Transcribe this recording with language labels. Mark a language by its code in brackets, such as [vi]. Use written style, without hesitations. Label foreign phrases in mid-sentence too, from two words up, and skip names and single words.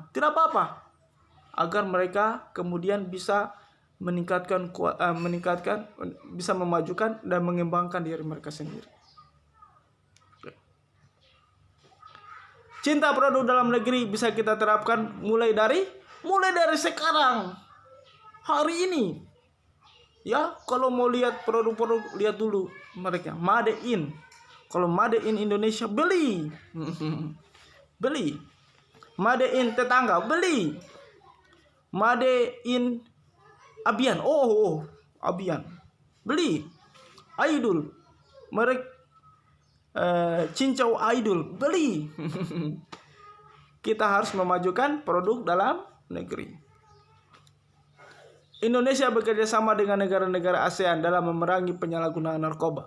[id] Tidak apa-apa, agar mereka kemudian bisa meningkatkan, bisa memajukan dan mengembangkan diri mereka sendiri. Cinta produk dalam negeri bisa kita terapkan mulai dari sekarang, hari ini. Ya, kalau mau lihat produk-produk, lihat dulu mereka [en] made in. [id] Kalau [en] made in [id] Indonesia, beli. Beli. [en] Made in [id] tetangga, beli. [en] Made in [id] Abian, Abian, beli. Idol, merek cincau Idol, beli. Kita harus memajukan produk dalam negeri. Indonesia bekerja sama dengan negara-negara ASEAN dalam memerangi penyalahgunaan narkoba.